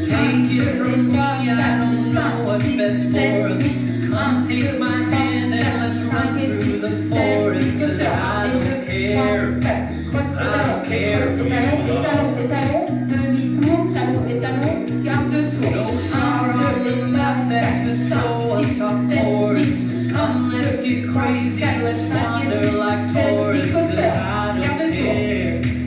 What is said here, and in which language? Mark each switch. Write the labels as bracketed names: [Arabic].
[English] Take it from me, I don't know what's best for us. Come take my hand and let's run through the forest, 'cause I don't care. I don't care if we [French] Et talon, demi-tour, talon et talon, garde de tour. [English] no star on the map that could throw us off course. Come, let's get crazy, let's wander like tourists, 'cause I don't care.